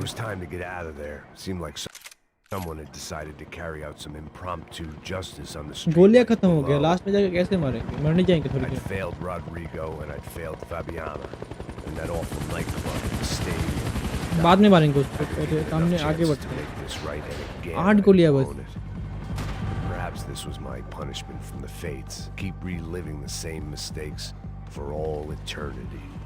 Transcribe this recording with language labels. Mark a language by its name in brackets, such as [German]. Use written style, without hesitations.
[English] It was time to get out of there. Seemed like someone had decided to carry out some impromptu justice on the street. [Hindi] गोलियां खत्म हो गया, last में जाके कैसे मारेंगे? मरने जाएंगे थोड़ी [English] I'd [Hindi] there. [English] failed Rodrigo and I'd failed Fabiana. And that awful nightclub, the stadium. [Hindi] बाद में मारेंगे उसको, पहले सामने आगे बढ़ते हैं। 8 गोलियां बस। [English] Perhaps this was my punishment from the fates. Keep reliving the same mistakes for all eternity.